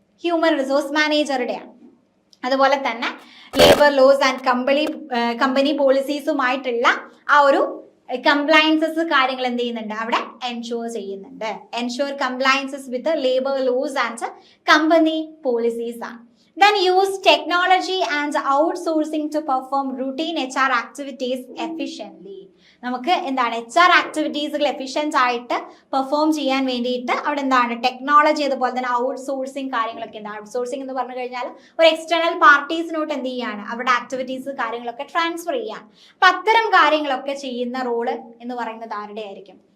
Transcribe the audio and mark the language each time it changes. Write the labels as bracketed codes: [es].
[ml] Human resource മാനേജറുടെയാണ്. അതുപോലെ തന്നെ labour laws and company പോളിസീസുമായിട്ടുള്ള ആ ഒരു കംപ്ലയൻസസ് കാര്യങ്ങൾ എന്ത് ചെയ്യുന്നുണ്ട്? അവിടെ എൻഷുർ ചെയ്യുന്നുണ്ട്. [en] Ensure compliances with labour laws and company policies ആണ്. Then use technology and outsourcing to perform routine HR activities efficiently. [ml] നമുക്ക് എന്താണ്? HR ആക്ടിവിറ്റീസുകൾ എഫിഷ്യന്റ് ആയിട്ട് പെർഫോം ചെയ്യാൻ വേണ്ടിയിട്ട് അവിടെ എന്താണ്? ടെക്നോളജി, അതുപോലെ തന്നെ ഔട്ട്സോഴ്സിങ് കാര്യങ്ങളൊക്കെ ഉണ്ട്. ഔട്ട്സോഴ്സിംഗ് എന്ന് പറഞ്ഞു കഴിഞ്ഞാൽ ഒരു എക്സ്റ്റേണൽ പാർട്ടീസിനോട്ട് എന്ത് ചെയ്യാണ്? അവരുടെ ആക്ടിവിറ്റീസ്, കാര്യങ്ങളൊക്കെ ട്രാൻസ്ഫർ ചെയ്യാൻ. അപ്പൊ അത്തരം കാര്യങ്ങളൊക്കെ ചെയ്യുന്ന റോള് എന്ന് പറയുന്നത് ആരുടെ ആയിരിക്കും?